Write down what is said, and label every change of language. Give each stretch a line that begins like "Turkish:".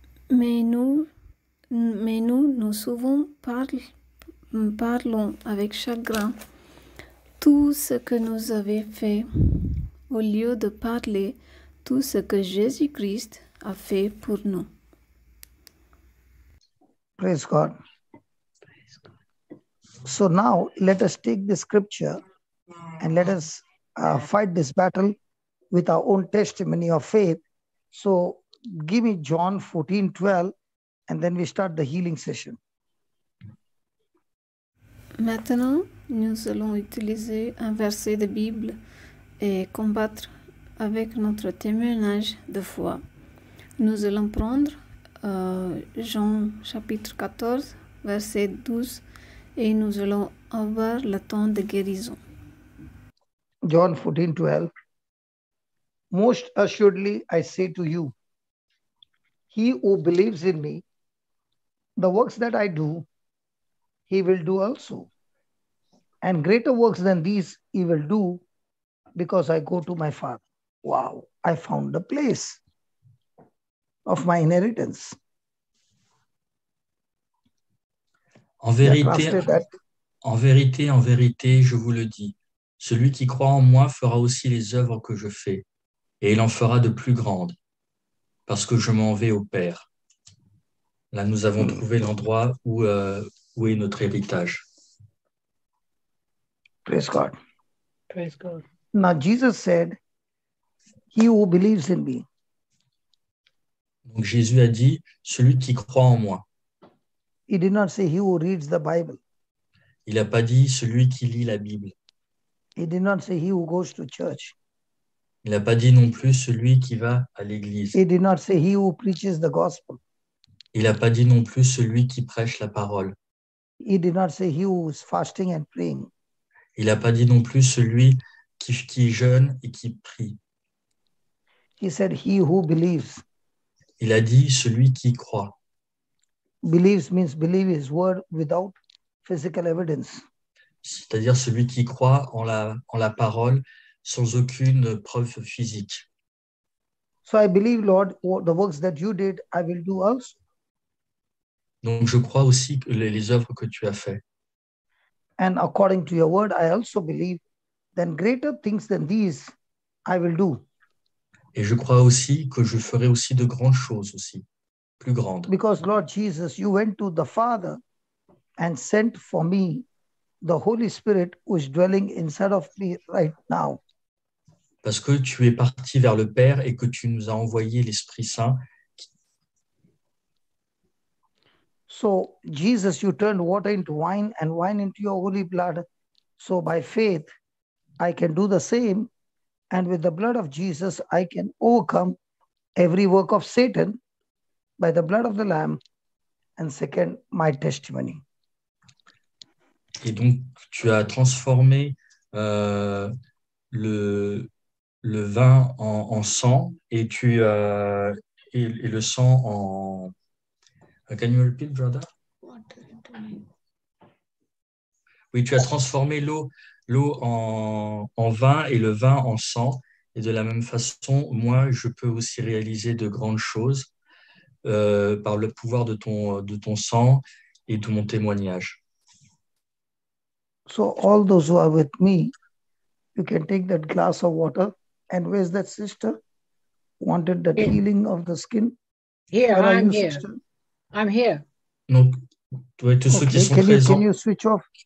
French: Mais nous souvent parlons avec chagrin tout ce que nous avons fait au lieu de parler tout ce que Jésus-Christ a fait pour nous.
English: Praise God. So now let us take the scripture and let us fight this battle with our own testimony of faith. So give me John 14:12. and then we start the healing session.
French: Maintenant, nous allons utiliser un verset de Bible et combattre avec notre témoignage de foi. Nous allons prendre Jean chapitre 14, verset 12, et nous allons avoir le temps de guérison.
English: John 14:12. Most assuredly I say to you, he who believes in me, the works that I do, he will do also. And greater works than these he will do, because I go to my Father. Wow, I found the place of my inheritance.
French: En vérité, je vous le dis, celui qui croit en moi fera aussi les œuvres que je fais, et il en fera de plus grandes, parce que je m'en vais au Père. Là, nous avons trouvé l'endroit où est notre héritage.
English: Praise God. Praise God. Now Jesus said, he who believes in me.
French: Donc Jésus a dit, celui qui croit en moi.
English: He did not say he who reads the Bible.
French: Il n'a pas dit celui qui lit la Bible.
English: He did not say he who goes to church.
French: Il n'a pas dit non plus celui qui va à l'église.
English: He did not say he who preaches the gospel.
French: Il n'a pas dit non plus celui qui prêche la parole.
English: He did not say he who is fasting and praying.
French: Il n'a pas dit non plus celui qui jeûne et qui prie.
English: He said he who believes.
French: Il a dit celui qui croit.
English: Believes means believe his word without physical evidence.
French: C'est-à-dire celui qui croit en la parole sans aucune preuve physique.
English: So I believe, Lord, the works that you did, I will do also.
French: Donc je crois aussi que les œuvres que tu as faites.
English: And according to your word, I also believe then greater things than these I will do.
French: Et je crois aussi que je ferai aussi de grandes choses aussi, plus grandes.
English: Because Lord Jesus, you went to the Father and sent for me the Holy Spirit who is dwelling inside of me right now.
French: Parce que tu es parti vers le Père et que tu nous as envoyé l'Esprit Saint.
English: So Jesus, you turned water into wine and wine into your holy blood. So by faith, I can do the same. And with the blood of Jesus, I can overcome every work of Satan by the blood of the Lamb. And second, my testimony.
French: Et donc, tu as transformé le vin en sang et et le sang en...
English: Can you repeat, brother?
French: Oui, tu as transformé l'eau en vin et le vin en sang. Et de la même façon, moi, je peux aussi réaliser de grandes choses par le pouvoir de ton sang et de mon témoignage.
English: So all those who are with me, you can take that glass of water. And where's that sister? Wanted that healing of the skin? Here, I'm here. Sister? I'm here.
French: Donc, tous ceux qui sont présents.
English: Can you switch off?